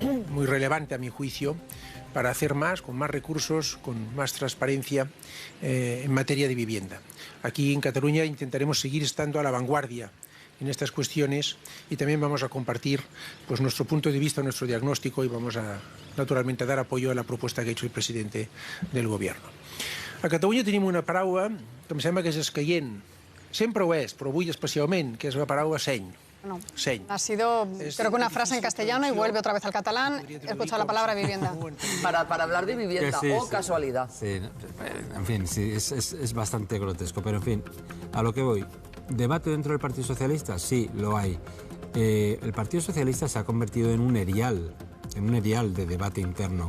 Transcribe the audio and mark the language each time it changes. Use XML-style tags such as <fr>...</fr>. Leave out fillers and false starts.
<es>Muy relevante a mi juicio para hacer más, con más recursos, con más transparencia en materia de vivienda. Aquí en Cataluña intentaremos seguir estando a la vanguardia en estas cuestiones, y también vamos a compartir pues, nuestro punto de vista, nuestro diagnóstico, y vamos a, naturalmente, a dar apoyo a la propuesta que ha hecho el presidente del Gobierno.</es> <ca>A Catalunya tenim una paraula que em sembla que és escaient. Sempre ho és, però avui especialment, que és la paraula seny.</ca> <es>No.</es> <ca>Seny.</ca> <es>Ha sido, creo que una frase en castellano y vuelve otra vez al catalán. He escuchado la palabra vivienda. Para hablar de vivienda, Que sí, o sí. casualidad. Sí, en fin, sí, es bastante grotesco, pero en fin, a lo que voy. ¿Debate dentro del Partido Socialista? Sí, lo hay. El Partido Socialista se ha convertido en un erial de debate interno.</es>